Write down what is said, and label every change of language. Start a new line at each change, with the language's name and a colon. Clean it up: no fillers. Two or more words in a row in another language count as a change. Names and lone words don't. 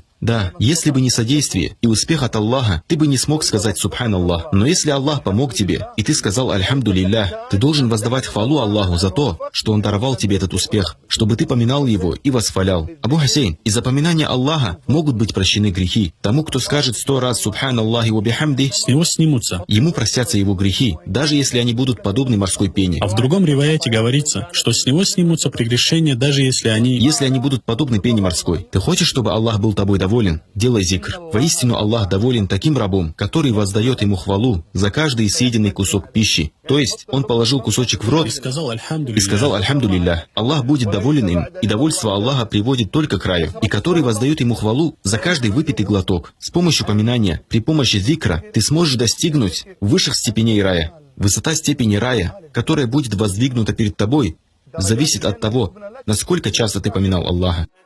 Russian: Да, если бы не содействие и успех от Аллаха, ты бы не смог сказать «Субханаллах». Но если Аллах помог тебе, и ты сказал «Альхамдулиллах», ты должен воздавать хвалу Аллаху за то, что Он даровал тебе этот успех, чтобы ты поминал Его и восхвалял. Абу Хусейн, из-за поминания Аллаха могут быть прощены грехи. Тому, кто скажет 100 раз
Arabic: «سبحان الله وبحمده»,
Russian: с него снимутся. Ему простятся его грехи, даже если они будут подобны морской пене. А в другом риваяте говорится, что с него снимутся прегрешения, даже если они будут подобны пене морской. Ты хочешь, чтобы Аллах был тобой доволен? Делай зикр. Воистину Аллах доволен таким рабом, который воздает ему хвалу за каждый съеденный кусок пищи. То есть он положил кусочек в рот и сказал «Альхамдулиллах». Аллах будет доволен им, и довольство Аллаха приводит только к раю, и который воздает ему хвалу за каждый выпитый глоток. С помощью поминания, при помощи зикра, ты сможешь достигнуть высших степеней рая. Высота степени рая, которая будет воздвигнута перед тобой, зависит от того, насколько часто ты поминал Аллаха.